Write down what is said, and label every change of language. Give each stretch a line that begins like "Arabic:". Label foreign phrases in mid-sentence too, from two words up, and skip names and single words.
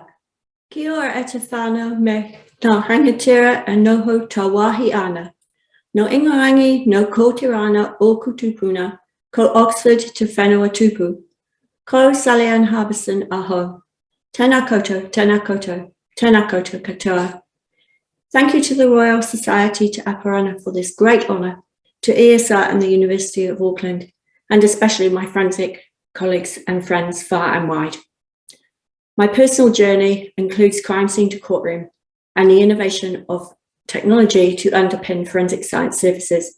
Māori: Kia ora e te whānau me ngā rangatira e noho tā wāhi ana. No Ingarangi, no Kotirana o Kutupuna, ko Oxford te whenua tupu. Ko Salian Harbison aho. Tēnā koutou, tēnā koutou, tēnā koutou katoa.
English: Thank you to the Royal Society Te Aparana for this great honour, to ESR and the University of Auckland, and especially my forensic colleagues and friends far and wide. My personal journey includes crime scene to courtroom and the innovation of technology to underpin forensic science services.